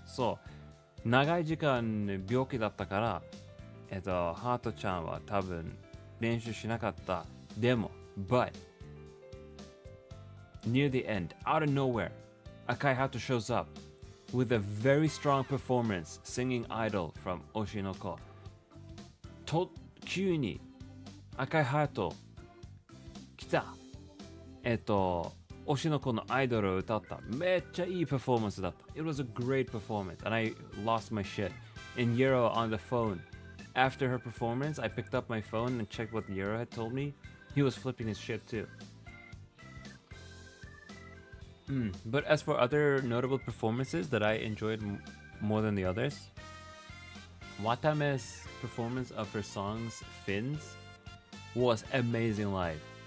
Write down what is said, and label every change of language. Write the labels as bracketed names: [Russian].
[Japanese] So, 長い時間病気だったから、ハートちゃんは多分練習しなかった。 [English] でも、but near the end, out of nowhere, Akai Hato shows up with a very strong performance singing Idol from Oshinoko. [Japanese] 急に赤いハート来た。推しの子のアイドルを歌った。めっちゃいいパフォーマンスだった。 [English] It was a great performance, and I lost my shit. And Yero on the phone. After her performance, I picked up my phone and checked what Yero had told me. He was flipping his shit too. But as for other notable performances that I enjoyed more than the others, Watame's performance of her songs Fins was amazing live.